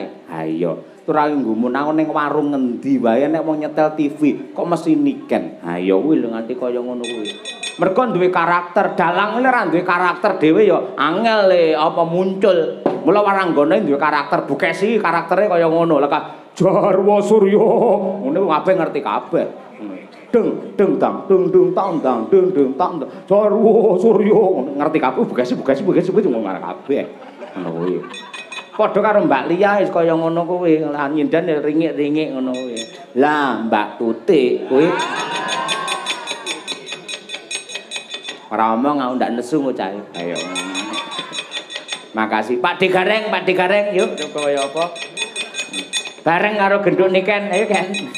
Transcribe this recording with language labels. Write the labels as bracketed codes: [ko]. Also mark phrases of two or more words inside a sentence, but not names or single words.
[jv] Ha iya, ora nggumun aku ning warung ngendi wae nek wong nyetel TV kok mesti niken. Ha iya kuwi lho nganti kaya ngono kuwi. Mergo duwe karakter, dalang ora duwe karakter dhewe ya angel apa muncul. Mula waranggane duwe karakter, Bukesi karaktere kaya ngono. Lah Jarwa Surya ngene kabeh ngerti kabeh. Deng deng tang dung dung tang tang deng deng tang Jarwa Surya ngerti kabeh Bukesi ngomong kabeh ngono kuwi padha karo Mbak Lia wis kaya ngono kuwi lan nyindan ringik-ringik ngono kuwi lah Mbak Tutik kuwi ora omong aku ndak nesu kok cah ayo makasih Pak Digareng yuk kaya apa bareng karo genduk niken ayo kan